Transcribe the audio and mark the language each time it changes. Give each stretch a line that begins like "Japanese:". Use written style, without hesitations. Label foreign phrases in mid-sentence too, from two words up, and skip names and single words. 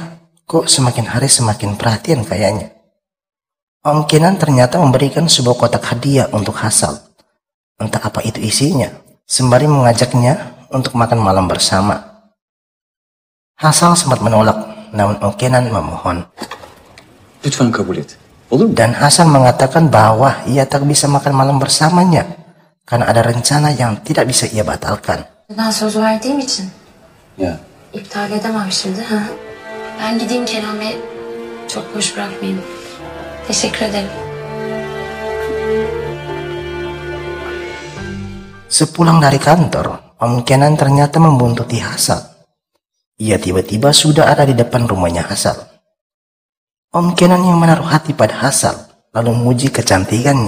Indonesian: Kok semakin hari semakin perhatian kayaknya? Om Kenan ternyata memberikan sebuah kotak hadiah untuk Hasan. Entah apa itu isinya, sembari mengajaknya untuk makan malam bersama. Hasan sempat menolak, namun Om Kenan memohon.
Turkish: Lütfen kabul et. Olur mu?
Indonesian: Dan Hasan mengatakan bahwa ia tak bisa makan malam bersamanya karena ada rencana yang tidak bisa ia batalkan.
Turkish: Ben söz verdiğim için Ya. iptal edemem şimdi. Ha? Ben gideyim Kenan Bey. Çok boş bırakmayayım. Teşekkür ederim.
Indonesian: Sepulang dari kantor, Om Kenan ternyata membuntuti Hasan. Ia tiba-tiba sudah ada di depan rumahnya Hasan. Om Kenan yang menaruh hati pada Hasan lalu memuji kecantikannya.